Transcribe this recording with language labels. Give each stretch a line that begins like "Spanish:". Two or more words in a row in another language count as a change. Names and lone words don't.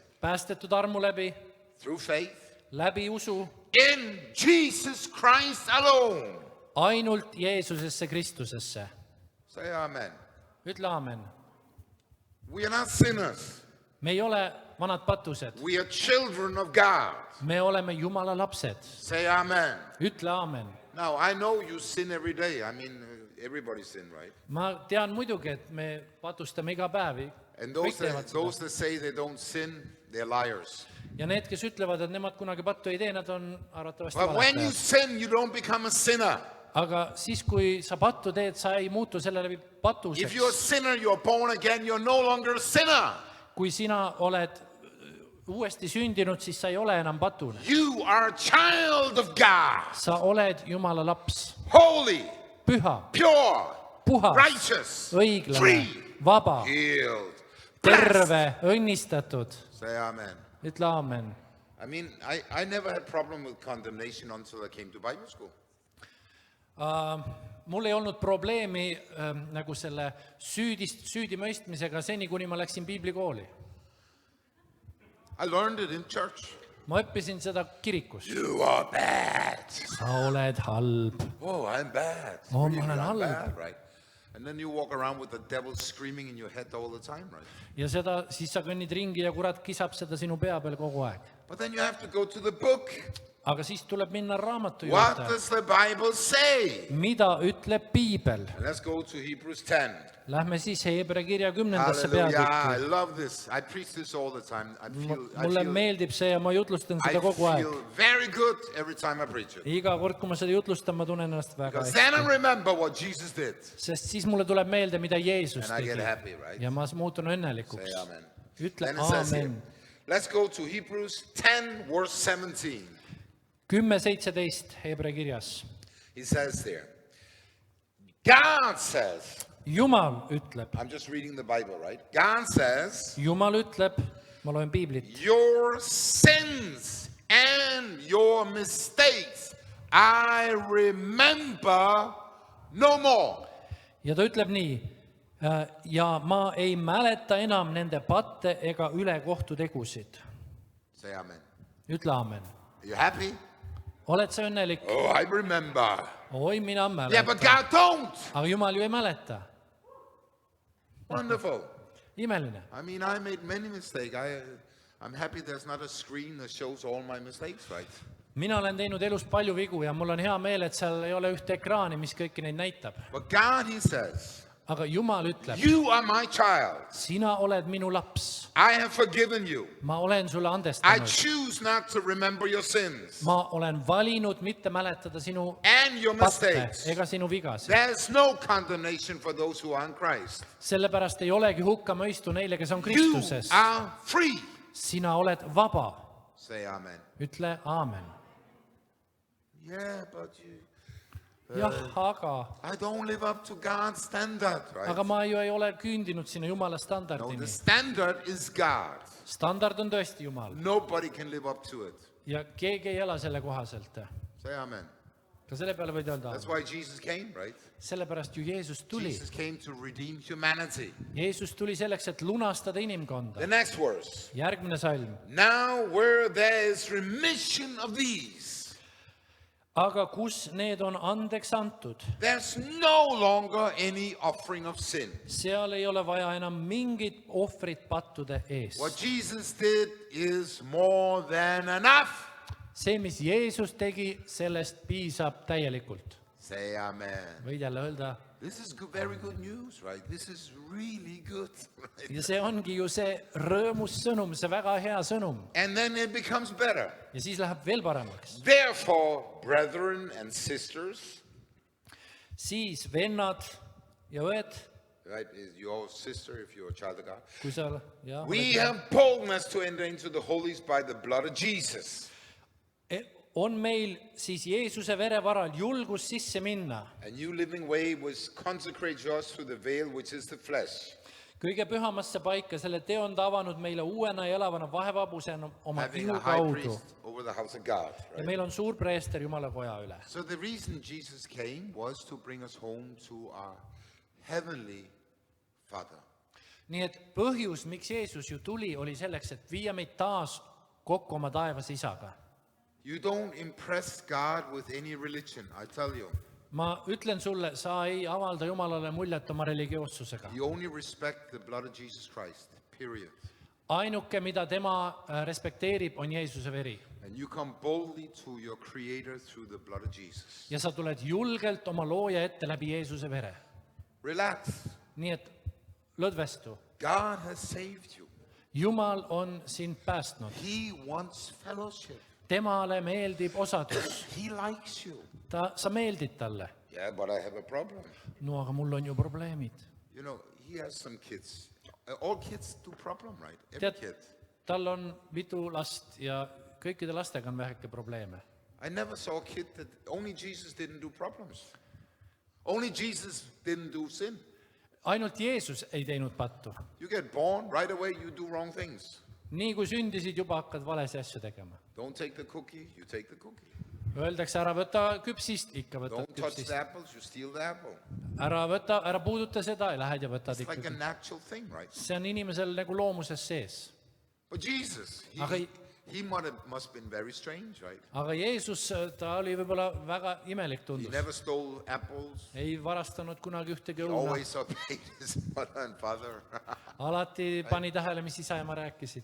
Estonian: Päästetud armu läbi,
English: through faith,
Estonian: läbi usu,
English: in Jesus Christ alone.
Estonian: ainult Jeesusesse Kristusesse.
English: Say amen.
Estonian: Ütle aamen.
English: We are not sinners.
Estonian: Me ei ole vanad patused.
English: We are children of God.
Estonian: Me oleme Jumala lapsed.
English: Say amen.
Estonian: Ütle aamen.
English: Now, I know you sin every day. I mean, everybody sin, right?
Estonian: Ma tean muidugi, et me patustame iga päev.
English: And
Estonian: Kõik teevad seda.
English: those that say they don't sin, they're liars.
Estonian: Ja need, kes ütlevad, et nemad kunagi pattu ei tee, nad on arvatavasti
English: But when you
Estonian: valetajad.
English: sin, you don't become a sinner.
Estonian: Aga siis, kui sa pattu teed, sa ei muutu selle läbi
English: If you're a
Estonian: patuseks.
English: sinner, you're born again, you're no longer a sinner.
Estonian: Kui sina oled uuesti sündinud, siis sa ei ole enam patune.
English: You are a child of God.
Estonian: Sa oled Jumala laps.
English: Holy,
Estonian: Püha,
English: pure,
Estonian: puhas,
English: righteous,
Estonian: õiglane,
English: free,
Estonian: vaba,
English: healed, blessed.
Estonian: terve, õnnistatud.
English: Say amen.
Estonian: Ütle aamen.
English: I mean, I never had problem with condemnation until I came to Bible school.
Estonian: Mul ei olnud probleemi nagu selle süüdimõistmisega seni, kuni ma läksin piiblikooli.
English: I learned it in church.
Estonian: Ma õppisin seda kirikus.
English: You are bad.
Estonian: Sa oled halb.
English: Oh, I'm bad.
Estonian: Oh,
English: Really,
Estonian: ma olen
English: I'm
Estonian: halb.
English: bad, right? And then you walk around with the devil screaming in your head all the time, right?
Estonian: Ja siis sa kõnnid ringi ja kurat kisab seda sinu pea peal kogu aeg.
English: But then you have to go to the book.
Estonian: Aga siis tuleb minna raamatu
English: What
Estonian: juurde.
English: does the Bible say?
Estonian: Mida ütleb piibel?
English: And let's go to Hebrews 10.
Estonian: Lähme siis Heebrea kirja 10.
English: Hallelujah. I
Estonian: peatükki.
English: love this. I preach this all the time.
Estonian: Mulle meeldib see ja ma jutlustan seda kogu
English: I
Estonian: aeg.
English: feel very good every time I preach it.
Estonian: Iga kord, kui ma seda jutlustan, ma tunnen ennast väga
English: Because then I
Estonian: hästi.
English: remember what Jesus did.
Estonian: Sest siis mulle tuleb meelde, mida Jeesus
English: And I get
Estonian: tegi.
English: happy, right?
Estonian: Ja ma muutun õnnelikuks.
English: Say amen.
Estonian: Ütle
English: Then it says here.
Estonian: aamen.
English: Let's go to Hebrews 10, verse 17.
Estonian: 10:17 Heebrea kirjas.
English: He says there, God says,
Estonian: Jumal ütleb,
English: I'm just reading the Bible, right? God says,
Estonian: Jumal ütleb, ma loen piiblit,
English: your sins and your mistakes I remember no more.
Estonian: ja ta ütleb nii, ja ma ei mäleta enam nende patte ega ülekohtutegusid.
English: Say amen.
Estonian: Ütle aamen.
English: Are you happy?
Estonian: Oled sa õnnelik?
English: Oh, I remember.
Estonian: Oi, mina
English: Yeah, but
Estonian: mäletan.
English: God don't.
Estonian: Aga Jumal ju ei mäleta.
English: Wonderful.
Estonian: Imeline.
English: I mean, I made many mistakes. I'm happy there's not a screen that shows all my mistakes, right?
Estonian: Mina olen teinud elus palju vigu ja mul on hea meel, et seal ei ole ühte ekraani, mis kõiki neid näitab.
English: But God, he says,
Estonian: Aga Jumal ütleb,
English: you are my child.
Estonian: sina oled minu laps.
English: I have forgiven you.
Estonian: Ma olen sulle
English: I
Estonian: andestanud.
English: choose not to remember your sins
Estonian: Ma olen valinud mitte mäletada sinu
English: and your
Estonian: patte
English: mistakes.
Estonian: ega sinu vigasid.
English: There's no condemnation for those who are in Christ.
Estonian: Sellepärast ei olegi hukkamõistu neile, kes on
English: You
Estonian: Kristuses.
English: are free.
Estonian: Sina oled vaba.
English: Say amen.
Estonian: Ütle aamen.
English: Yeah, but you,
Estonian: Jah, aga
English: I don't live up to God's standard, right?
Estonian: ma ju ei ole küündinud sinna Jumala
English: No, the
Estonian: standardini.
English: standard is God.
Estonian: Standard on tõesti Jumal
English: Nobody can live up to it.
Estonian: ja keegi ei ela selle kohaselt.
English: Say amen.
Estonian: Ka selle peale võid öelda,
English: That's why Jesus came, right?
Estonian: sellepärast ju Jeesus tuli.
English: Jesus came to redeem humanity.
Estonian: Jeesus tuli selleks, et lunastada inimkonda.
English: The next verse.
Estonian: Järgmine salm.
English: Now where there is remission of these,
Estonian: Aga kus need on andeks antud,
English: there's no longer any offering of sin.
Estonian: seal ei ole vaja enam mingit ohvrit pattude eest.
English: What Jesus did is more than enough.
Estonian: See, mis Jeesus tegi, sellest piisab täielikult.
English: Say amen.
Estonian: Võid jälle öelda.
English: This is good, very good news, right? This is really good. Right?
Estonian: Ja see ongi ju see rõõmus sõnum, see väga hea sõnum.
English: And then it becomes better.
Estonian: Ja siis läheb veel paremaks.
English: Therefore, brethren and sisters,
Estonian: Siis vennad ja õed,
English: right, is your sister if you're a child of God,
Estonian: kui sa
English: we have boldness to enter into the holies by the blood of Jesus.
Estonian: on meil siis Jeesuse vere varal julgus sisse minna.
English: A new living way was consecrate yours through the veil, which is the flesh,
Estonian: Kõige pühamasse paika selle teo on ta avanud meile uuena ja elavana vahevabusena oma
English: having
Estonian: ihu
English: a high
Estonian: kaudu.
English: priest over the house of God.
Estonian: Ja
English: Right?
Estonian: meil on suur preester Jumala koja üle.
English: So the reason Jesus came was to bring us home to our heavenly Father.
Estonian: Nii et põhjus, miks Jeesus ju tuli, oli selleks, et viia meid taas kokku oma taevas isaga.
English: You don't impress God with any religion, I tell you.
Estonian: Ma ütlen sulle, sa ei avalda Jumalale muljet oma religioossusega.
English: You only respect the blood of Jesus Christ, period.
Estonian: Ainuke, mida tema respekteerib, on Jeesuse veri.
English: And you come boldly to your Creator through the blood of Jesus.
Estonian: Ja sa tuled julgelt oma looja ette läbi Jeesuse vere.
English: Relax.
Estonian: Nii et lõdvestu.
English: God has saved you.
Estonian: Jumal on sind päästnud.
English: He wants fellowship.
Estonian: Temale meeldib osadus.
English: He likes you.
Estonian: Sa meeldid talle.
English: Yeah, but I have a problem.
Estonian: No aga mul on ju probleemid.
English: You know, he has some kids. All kids do problem, right? Every
Estonian: Tead,
English: kid.
Estonian: tal on mitu last ja kõikide lastega on väheke probleeme.
English: I never saw a kid that only Jesus didn't do problems. Only Jesus didn't do sin.
Estonian: Ainult Jeesus ei teinud pattu.
English: You get born, right away you do wrong things.
Estonian: Nii kui sündisid, juba hakkad valesi asju tegema.
English: Don't take the cookie, you take the cookie.
Estonian: Öeldakse, ära võta küpsist, ikka võtad
English: Don't touch
Estonian: küpsist.
English: the apples, you steal the apple.
Estonian: Ära puuduta seda ja lähed ja võtad
English: It's like a
Estonian: ikkagi.
English: natural thing, right?
Estonian: See on inimesel nagu loomuses sees.
English: But Jesus,
Estonian: Aga-
English: he must have been very strange, right?
Estonian: Aga Jeesus, ta oli võib-olla väga imelik
English: He
Estonian: tundus.
English: never stole apples.
Estonian: Ei varastanud kunagi ühtegi
English: He
Estonian: õuna.
English: always obeyed his mother and father.
Estonian: Alati pani tähele, mis isa ja ema rääkisid.